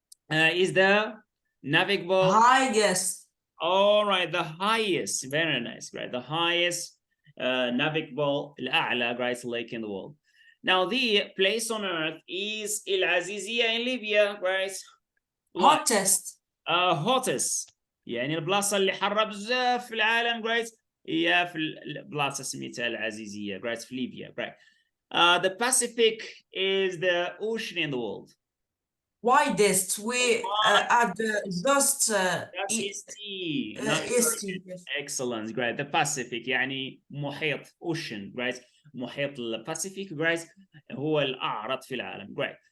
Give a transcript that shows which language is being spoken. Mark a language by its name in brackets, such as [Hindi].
[English] Is the navigable highest. All right, the highest, very nice, right? The highest navigable, الأعلى, right, lake in the world. Now the place on earth is El Azizia in Libya, right? Hottest. [Arabic] hottest يعني البلاصة اللي حارة بزاف في العالم great هي في البلاصة سميتها العزيزية great في ليبيا great. [English] The Pacific is the ocean in the world. Widest. We add just That's EST. Nice. EST. Yes. Excellent. Great. The Pacific يعني محيط ocean. [Arabic] Great. محيط الباسيفيك. Great. هو الأعرض في العالم. Great.